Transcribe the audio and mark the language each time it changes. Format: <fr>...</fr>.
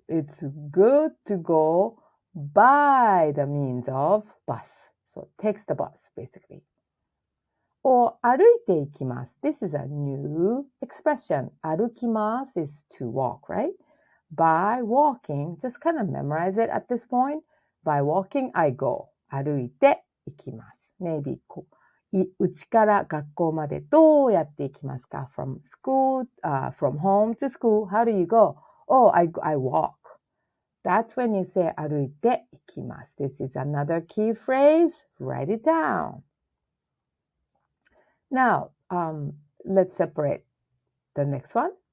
<en>It's good to go by the means of bus. So takes the bus, basically. Or</en> <ja>歩いて行きます.</ja> <en>This is a new expression.</en> <ja>歩きます</ja> <en>is to walk, right? By walking, just kind of memorize it at this point. By walking, I go.</en> <ja>歩いて行きます. Maybe うちから学校までどうやって行きますか?</ja> <en>From home to school, how do you go? Oh, I walk. That's when you say</en> <ja>歩いて行きます.</ja> <en>This is another key phrase. Write it down. Now, let's separate the next one.</en>